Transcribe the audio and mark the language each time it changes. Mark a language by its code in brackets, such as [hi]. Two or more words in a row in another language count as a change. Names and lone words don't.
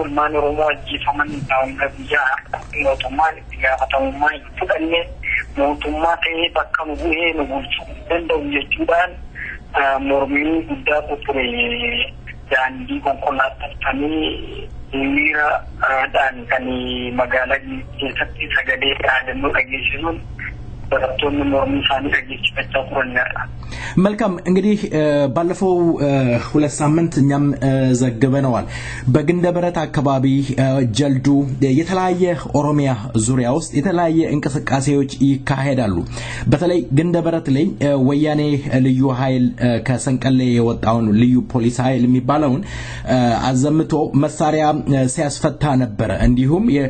[om] Ilmaan Oromoo ajjeefaman hanga biyyaa mootummaan itti gaafatamummaa hin fudhanne mootummaa ta'ee bakka nu bu'ee nu bulchuu danda'u jechuudhaan mormii guddaa ture daandii konkolaattanii hiriiraadhaan kan magaalaa keessatti sagalee dhaadannoo dhageessisuun barattoonni mormii isaanii dhageessifachaa turanidha. [am] መልካም እንግዲህ ባለፈው ሁለት ሳምንት እኛም ዘግበነዋል በግንደበረት አካባቢ ጀልዱ የተለያየ ኦሮሚያ ዙሪያ ውስጥ የተለያየ እንቅስቃሴዎች ይካሄዳሉ በተለይ ግንደበረት ላይ ወያኔ ልዩ ኃይል ከሰንቀሌ የወጣውን ልዩ ፖሊስ ኃይል የሚባለውን አዘምቶ መሳሪያ ሲያስፈታ ነበር እንዲሁም